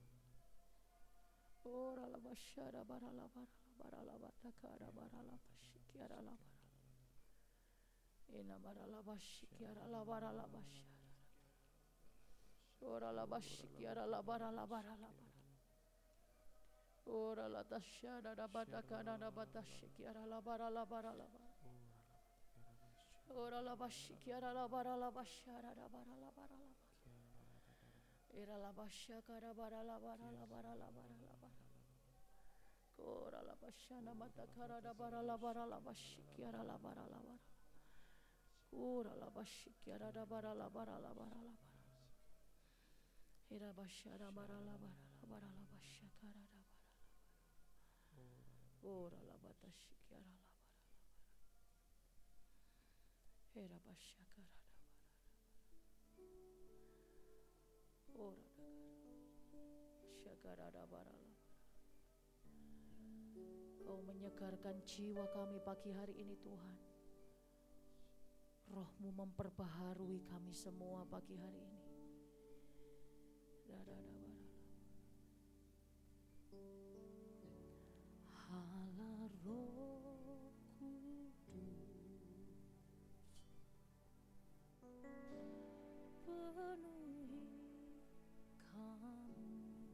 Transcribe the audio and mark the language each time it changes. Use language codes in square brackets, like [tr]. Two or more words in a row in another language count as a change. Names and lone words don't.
[id] Ora la bashara bara la batakara bara la bashikiara la bara. Ina bara la bashikiara la bara la bashara. Ora la bashikiara la bara la bara la bara. Ora la tashara da batakara da batashikiara la bara la bara la bara. Ora la bashikiara la bara la bashara da bara la bara la bara. Ira la bashakara bara la bara la bara la bara la bara. Kora la bashana matakara da bara la bara la bashikiara la bara la bara. Kora la bashikiara da bara la bara la bara la bara. Ira bashara bara la bara la bara la bashakara da bara la bara. Ora la batashikiara la bara la bara. Ira bashakara da bara. Ora da shakara da bara la. Kau menyegarkan jiwa kami pagi hari ini Tuhan. Roh-Mu memperbaharui kami semua pagi hari ini. Hala Roh Kudus, penuhi kami.